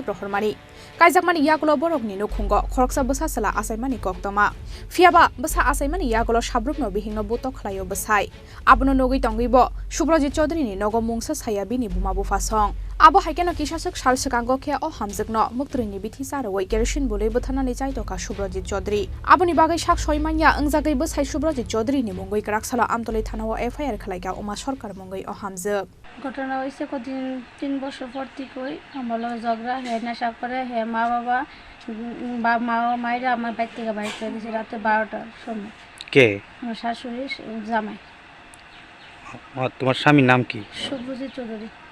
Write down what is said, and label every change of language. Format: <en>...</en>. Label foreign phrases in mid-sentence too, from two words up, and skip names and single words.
<trp>rohormani Kaijakmani Yagulo Borokni Nukhungo Khoroksa Bwsasala Asaimani Koktoma Fiaba Bwsa Asaimani Yagulo Sabrukno Bihingno Buto Khlaio Bwsai Abono Nogui Tongibo Subrojit Chaudhary ni Nogo Mungsa Saya Bini Buma Bufasong Abo haikeno kisasuk sal sekango ke o hamjakno muktrini bithi saroi kerosene bole Bwtharjaknanaijakmani Subrojit Chaudhary aboni bagai sak soimanya angjagai Bwsai Subrojit Chaudhary ni mungwi kraksala amtoli thanao FIR Khlaikha Uma Sarkar mungwi o hamjak</trp> <bn>ঘটনা হইছে কদিন 3 বছর পর থেকেই আমার লগে ঝগড়া হে নেশা করে হে মা মায়েরা আমার বাড়ি থেকে বাইর করে দিয়েছে রাতে 12টার সময় কে আমার শাশুড়ি জামাই তোমার স্বামীর নাম কি সুব্রজিৎ চৌধুরী</bn>